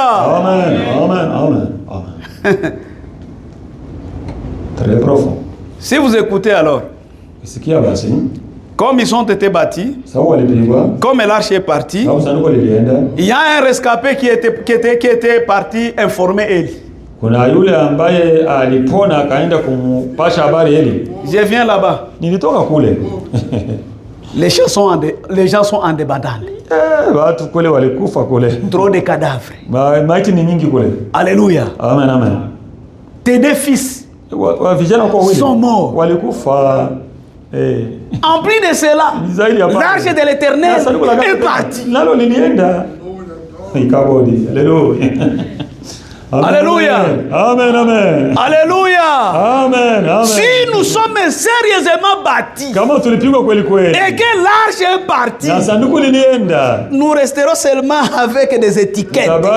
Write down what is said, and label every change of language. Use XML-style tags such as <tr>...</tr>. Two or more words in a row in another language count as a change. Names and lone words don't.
<fr>Amen, amen, amen, amen. Très profond. Si vous écoutez alors, comme ils ont été bâtis, comme l'arche est partie, il y a un rescapé qui était parti informer Eli.</fr> <sw>Kuna yule ambaye alipona akaenda kumpasha habari Eli.</sw> <fr>Je viens là-bas.</fr> <sw>Nilitoka kule.</sw> <fr>Les gens sont en débandade.</fr> <sw>Watu kule walikufa kule.</sw> <fr>Trop de cadavres.</fr> <sw>Maiti ni nyingi kule.</sw> <fr>Alléluia. Amen, amen. Tes deux fils sont morts.</fr> <sw>Walikufa.</sw> <fr>En plus de cela, l'arche de l'Éternel est partie.</fr> <sw>Nalo lilienda. Ikabodi.</sw> <fr>Alléluia. Alléluia. Amen, amen. Alléluia. Amen, amen. Si nous sommes sérieusement bâtis et que l'arche est partie, nous resterons seulement avec des étiquettes.</fr>